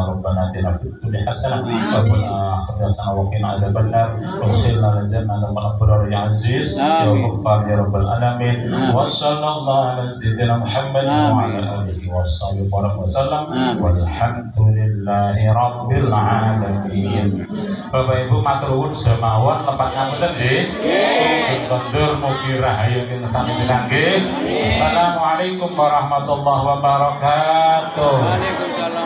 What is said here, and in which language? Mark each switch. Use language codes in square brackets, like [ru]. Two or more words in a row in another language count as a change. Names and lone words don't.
[ar] ربنا اتنا في الدنيا حسنه وفي الاخره حسنه وقنا عذاب النار وادخلنا الجنه مع الابرار يا عزيز يا غفار يا رب العالمين. وصلى الله على سيدنا محمد وعلى اله وصحبه وسلم والحمد لله رب العالمين. [jv] Bapak Ibu matur nuwun semawon lepat ngapunten nggih. Kondur mugi rahayu ing sami nggih. [ar] السلام عليكم ورحمة الله وبركاته.